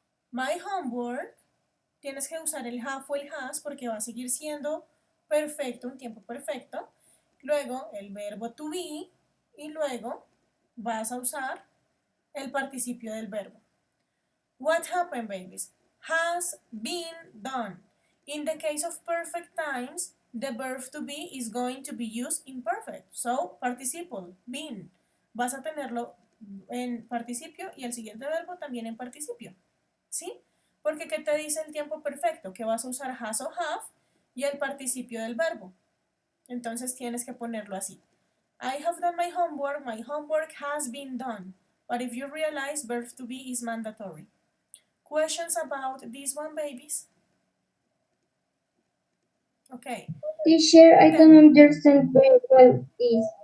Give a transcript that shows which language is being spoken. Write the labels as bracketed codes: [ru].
[en] My homework, [es] tienes que usar el have o el has porque va a seguir siendo perfecto, un tiempo perfecto. Luego el verbo to be y luego vas a usar el participio del verbo. [en] What happened, babies? Has been done. In the case of perfect times, the verb to be is going to be used in perfect. So, participle, been. [es] Vas a tenerlo en participio y el siguiente verbo también en participio. ¿Sí? Porque ¿qué te dice el tiempo perfecto? Que vas a usar has o have y el participio del verbo. Entonces tienes que ponerlo así. [en] I have done my homework has been done. But if you realize verb to be is mandatory. Questions about this one, babies? Okay. Teacher, I don't understand very well this.